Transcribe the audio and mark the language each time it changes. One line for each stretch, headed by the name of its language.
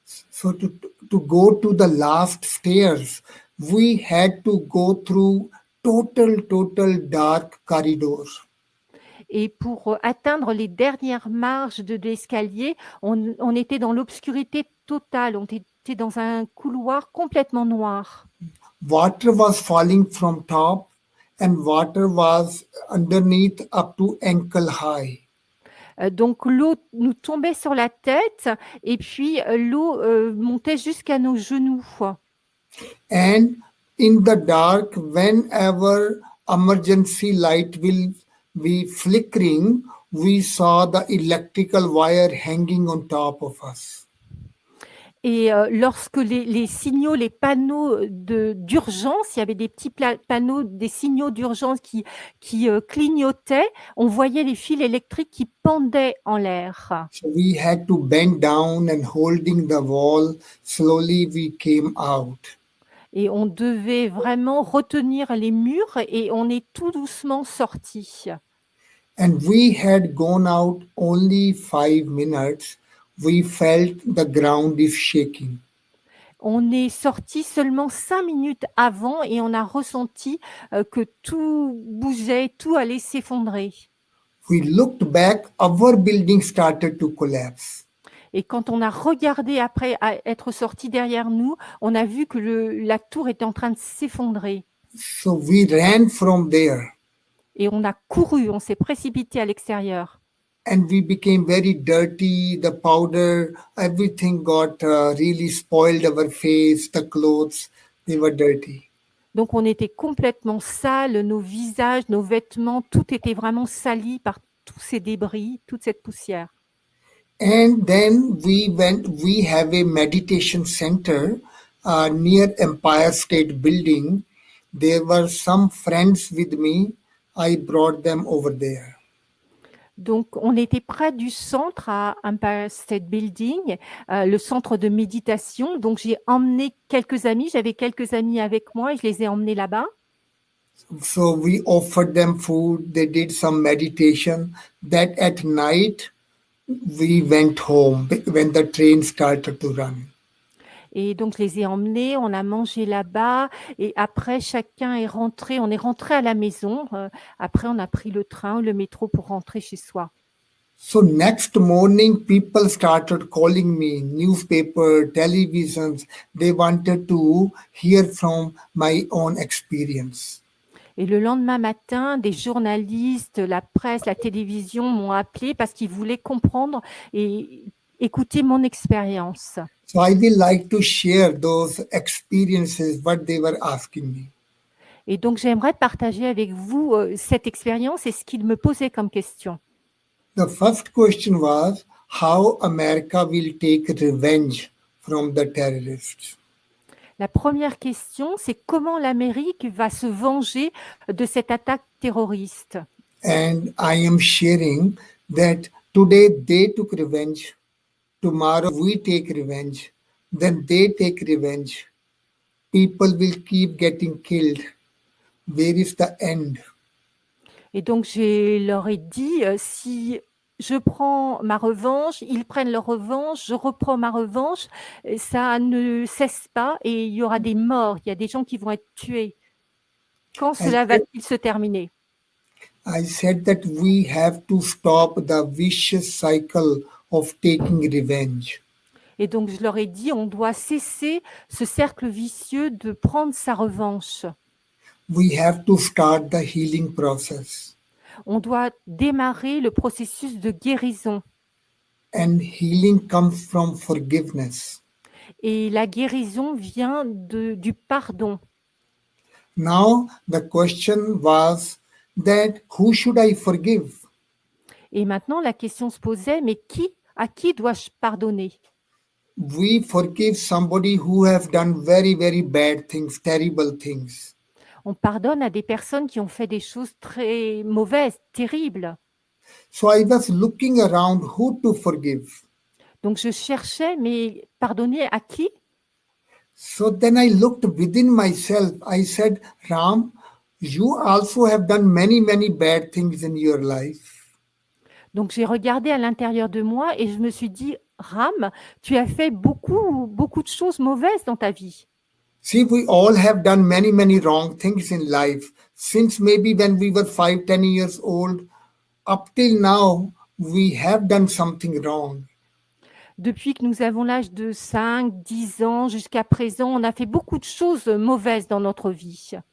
English: So to go to the last stairs, we had to go through total dark corridors.
French: Et pour atteindre les dernières marches de l'escalier, on était dans l'obscurité totale, on était dans un couloir complètement noir.
English: Water was falling from top and water was underneath up to ankle high.
French: Donc l'eau nous tombait sur la tête et puis l'eau montait jusqu'à nos genoux.
English: And in the dark, whenever emergency light will be flickering, we saw the electrical wire hanging on top of us.
French: Et lorsque les signaux, les panneaux d'urgence, il y avait des petits panneaux, des signaux d'urgence qui clignotaient, on voyait les fils électriques qui pendaient en l'air.
English: So we had to bend down and holding the wall, slowly we came out.
French: Et on devait vraiment retenir les murs et on est tout doucement sortis.
English: And we had gone out only 5 minutes. We felt the ground is shaking.
French: On est sorti seulement 5 minutes avant et on a ressenti que tout bougeait, tout allait s'effondrer.
English: We looked back, our building started to collapse.
French: Et quand on a regardé après à être sorti derrière nous, on a vu que la tour était en train de s'effondrer.
English: So we ran from there.
French: Et on a couru, on s'est précipité à l'extérieur.
English: And we became very dirty. The powder, everything got really spoiled our face, the clothes, they were dirty.
French: Donc on était complètement sales, nos visages, nos vêtements, tout était vraiment sali par tous ces débris, toute cette poussière.
English: And then we have a meditation center near Empire State Building. There were some friends with me. I brought them over there.
French: Donc, on était près du centre à Empire State Building, le centre de méditation. Donc, j'ai emmené quelques amis. J'avais quelques amis avec moi et je les ai emmenés là-bas.
English: So we offered them food. They did some meditation. That at night we went home when the train started to run.
French: Et donc, je les ai emmenés, on a mangé là-bas. Et après, chacun est rentré. On est rentré à la maison. Après, on a pris le train ou le métro pour rentrer chez soi.
English: So next morning, people started calling me, newspaper, televisions. They wanted to hear from my own experience.
French: Et le lendemain matin, des journalistes, la presse, la télévision m'ont appelé parce qu'ils voulaient comprendre et écouter mon expérience.
English: So I will like to share those experiences, what they were asking me.
French: Et donc, j'aimerais partager avec vous cette expérience et ce qu'ils me posaient comme question.
English: The first question was how America will take revenge from the terrorists.
French: La première question, c'est comment l'Amérique va se venger de cette attaque terroriste.
English: And I am sharing that today they took revenge, tomorrow we take revenge, then they take revenge. People will keep getting killed. Where is the end?
French: Et donc, je leur ai dit, si je prends ma revanche, ils prennent leur revanche, je reprends ma revanche, ça ne cesse pas et il y aura des morts, il y a des gens qui vont être tués. Quand cela va-t-il se terminer?
English: I said that we have to stop the vicious cycle of taking revenge.
French: Et donc, je leur ai dit, on doit cesser ce cercle vicieux de prendre sa revanche.
English: We have to start the healing process.
French: On doit démarrer le processus de guérison.
English: And healing comes from forgiveness.
French: Et la guérison vient du pardon.
English: Now the question was that who should I forgive?
French: Et maintenant, la question se posait, mais à qui dois-je pardonner?
English: We forgive somebody who have done very, very bad things, terrible things.
French: On pardonne à des personnes qui ont fait des choses très mauvaises, terribles.
English: So I was looking around who to forgive.
French: Donc je cherchais, mais pardonner à qui?
English: So then I looked within myself. I said, Ram, you also have done many, many bad things in your life.
French: Donc j'ai regardé à l'intérieur de moi et je me suis dit, Ram, tu as fait beaucoup, beaucoup de choses mauvaises dans ta vie.
English: See, we all have done many, many wrong things in life. Since maybe when we were 5, 10 years old, up till now, we have done something wrong.
French: Depuis que nous avons l'âge de 5, 10 ans jusqu'à présent, on a fait beaucoup de choses mauvaises dans notre vie.